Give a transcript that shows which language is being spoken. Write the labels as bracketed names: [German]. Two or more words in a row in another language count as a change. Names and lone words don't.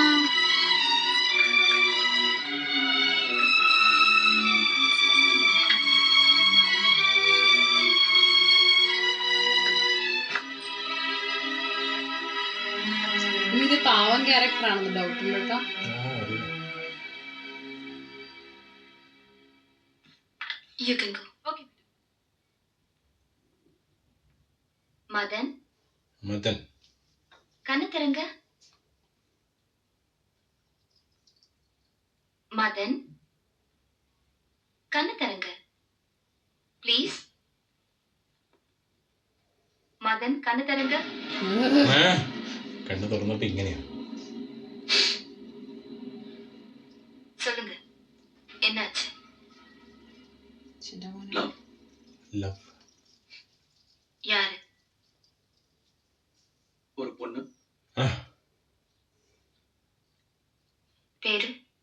[Malayalam] ഇത് പാവം ക്യാരക്ടർ ആണെന്ന് ഡൗട്ട് ഉണ്ട് കേട്ടോ. [English] You can go. Okay. [Tamil] മദൻ മദൻ கண்ணத்திறங்க. மதன் கண்ணத்திறங்க ப்ளீஸ். மதன் கண்ணத்திறங்க. [Malayalam] കണ്ണു തുറന്നിട്ട് ഇങ്ങനെയാ. [Tamil] சொல்லுங்க என்னாச்சு? ലവ്. யாரு? ஒரு பொண்ணு. பேரு?